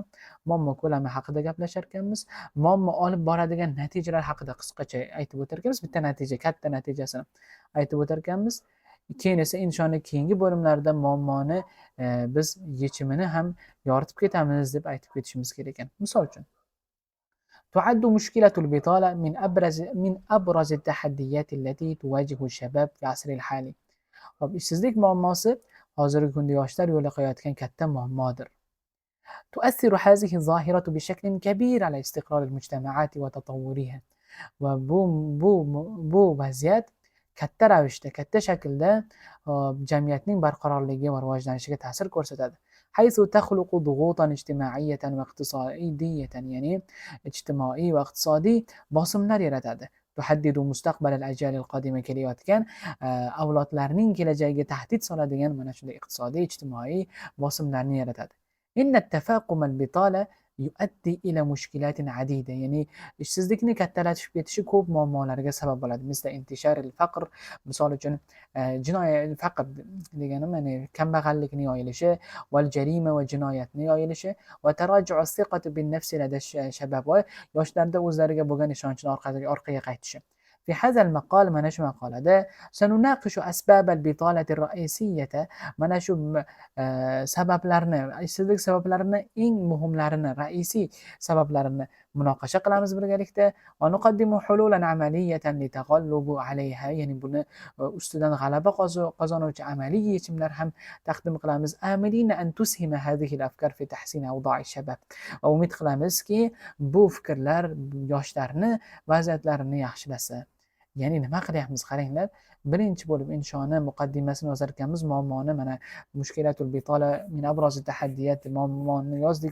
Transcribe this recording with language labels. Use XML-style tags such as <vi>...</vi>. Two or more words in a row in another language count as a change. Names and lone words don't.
<uz>Muammo ko'lami haqida gaplashar ekanmiz. Muammo olib boradigan natijalar haqida qisqacha aytib o'tar ekanmiz. Bitta natija, katta natijasini aytib o'tar ekanmiz. Keyin esa inshoning keyingi bo'limlarida muammoni biz yechimini ham yoritib ketamiz deb aytib ketishimiz kerak ekan. Misol uchun,</uz> <ar>تعد مشكلة البطالة من أبرز التحديات التي تواجه الشباب في العصر الحالي.</ar> <uz>ishsizlik muammosi hozirgi kunda yoshlar yo'liqayotgan katta muammodir.</uz> <ar>تؤثر هذه الظاهرة بشكل كبير على استقرار المجتمعات وتطورها.</ar> <uz>bu vaziyat katta ravishda, katta shaklda jamiyatning barqarorligi va rivojlanishiga ta'sir ko'rsatadi.</uz> <ar>حيث تخلق ضغوطا اجتماعية واقتصادية.</ar> <uz>ya'ni ijtimoiy va iqtisodiy bosimlar yaratadi.</uz> <ar>تحدد مستقبل الأجيال القادمة</ar> <uz>kelayotgan avlodlarning kelajagiga tahdid soladigan mana shunday iqtisodiy, ijtimoiy bosimlarni yaratadi.</uz> <ar>إن التفاقم البطالة يؤدي إلى مشكلات عديدة.</ar> <uz>ya'ni ishsizlikni kattalashib ketishi ko'p muammolarga sabab bo'ladi.</uz> <ar>مثل انتشار الفقر,</ar> <uz>misol uchun faqr deganim ya'ni kambag'allikning yoyilishi,</uz> <ar>والجريمة</ar> <uz>va jinoyatning yoyilishi va</uz> <ar>تراجع الثقة بالنفس لدى شباب</ar> <uz>va yoshlarda o'zlariga bo'lgan ishonchini orqaga qaytishi.</uz> <ar>في هذا المقال</ar> <uz>mana shu maqolada</uz> <ar>سنناقش أسباب البطالة الرئيسية.</ar> <uz>mana shu sabablarni, ishsizlik sabablarini, eng muhimlarini, ra'isiy sabablarini munoqasha qilamiz birgalikda.</uz> <ar>ونقدم حلولا عملية للتغلب عليها.</ar> <uz>ya'ni buni ustidan g'alaba qozonuvchi amaliy yechimlar ham taqdim qilamiz.</uz> <ar>آملين أن تسهم هذه الأفكار في تحسين أوضاع شباب.</ar> <uz>Va umid qilamizki, bu fikrlar yoshlarni vaziyatlarini yaxshilasa. Ya'ni nima qilyapmiz? Qaranglar, birinchi bo'lib inshoni muqaddimasini yozar ekanmiz. Muammoni mana</uz> <ar>مشكلة البطالة من أبرز تحديات,</ar> <uz>muammoni yozdik.</uz>